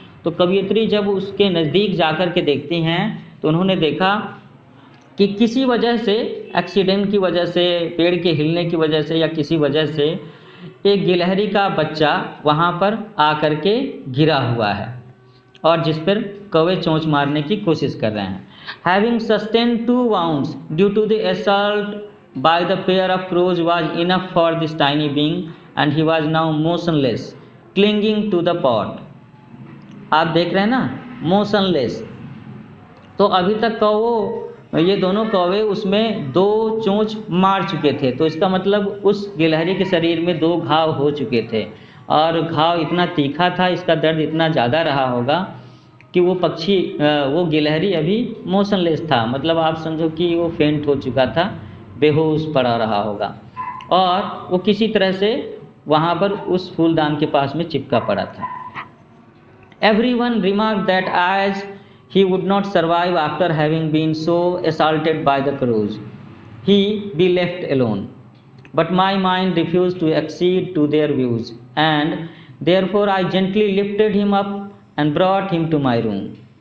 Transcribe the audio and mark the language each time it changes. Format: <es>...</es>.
<hi>तो कवयित्री जब उसके नज़दीक जाकर के देखती हैं तो उन्होंने देखा कि किसी वजह से, एक्सीडेंट की वजह से, पेड़ के हिलने की वजह से या किसी वजह से एक गिलहरी का बच्चा वहाँ पर आकर के गिरा हुआ है और जिस पर कौवे चोंच मारने की कोशिश कर रहे हैं।</hi> <en>Having sustained 2 wounds due to the assault by the pair of crows was enough for this tiny being and he was now motionless, clinging to the pot.</en> <hi>आप देख रहे हैं ना, motionless। तो अभी तक ये दोनों कौवे उसमें 2 चोंच मार चुके थे, तो इसका मतलब उस गिलहरी के शरीर में 2 घाव हो चुके थे और घाव इतना तीखा था, इसका दर्द इतना ज़्यादा रहा होगा कि वो पक्षी, वो गिलहरी अभी मोशनलेस था। मतलब आप समझो कि वो फेंट हो चुका था, बेहोश पड़ा रहा होगा और वो किसी तरह से वहाँ पर उस फूलदान के पास में चिपका पड़ा था।</hi> <en>Everyone remarked that as he would not survive after having been so assaulted by the crows, he be left alone. But my mind refused to accede to their views, and therefore I gently lifted him up and brought him to my room.</en>